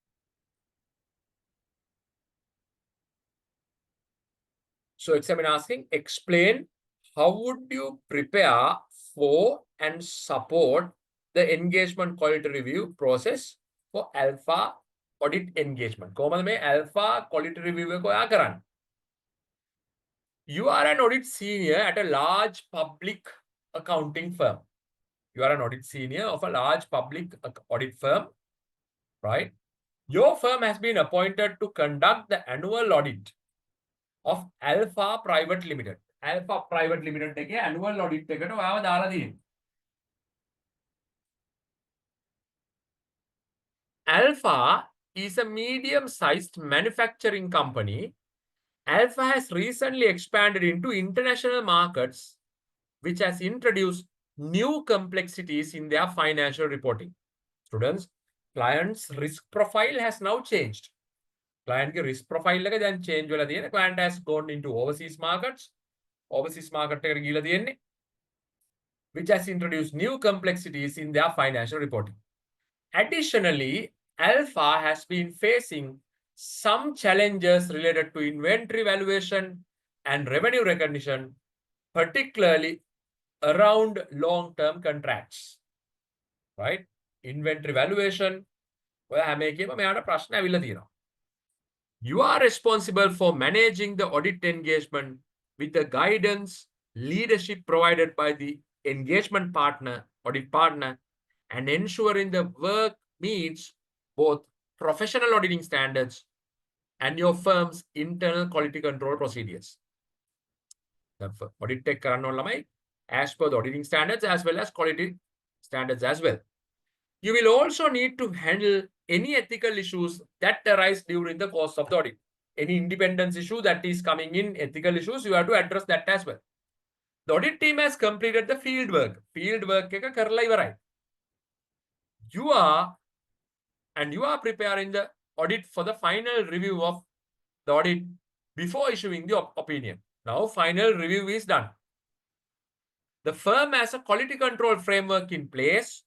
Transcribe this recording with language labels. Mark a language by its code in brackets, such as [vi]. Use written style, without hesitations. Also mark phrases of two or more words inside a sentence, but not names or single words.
[en] So examiner asking, explain how would you prepare for and support the engagement quality review process for alpha audit engagement. [si] කොහොමද මේ [en] alpha quality review [si] එක ඔයා කරන්නේ? [en] You are an audit senior at a large public accounting firm. You are an audit senior of a large public audit firm, right? Your firm has been appointed to conduct the annual audit of Alpha Private Limited. [si] Alpha Private Limited එකේ [en] annual audit [si] එකට ඔයාව දාලා තියෙනවා. [en] Alpha is a medium-sized manufacturing company. Alpha has recently expanded into international markets, which has introduced new complexities in their financial reporting. Students, client's risk profile has now changed. Client risk profile [si] එක දැන් change වෙලා තියෙන. [en] Client has gone into overseas markets. Overseas market [si] එකට ගිහලා තියෙන්නේ, [en] which has introduced new complexities in their financial reporting. Additionally, Alpha has been facing some challenges related to inventory valuation and revenue recognition, particularly around long-term contracts. Right? Inventory valuation. [si] ඔයා හැම එකේම මෙයාට ප්‍රශ්න ඇවිල්ලා තියෙනවා. [en] You are responsible for managing the audit engagement with the guidance, leadership provided by the engagement partner, audit partner, and ensuring the work meets both professional auditing standards and your firm's internal quality control procedures. The audit tech කරන්න as per the auditing standards as well as quality standards as well. You will also need to handle any ethical issues that arise during the course of the audit. Any independence issue that is coming in, ethical issues, you have to address that as well. The audit team has completed the field work. Field work [si] එක කරලා ඉවරයි. [en] You are preparing the audit for the final review of the audit before issuing the opinion. Now, final review is done. The firm has a quality control framework in place.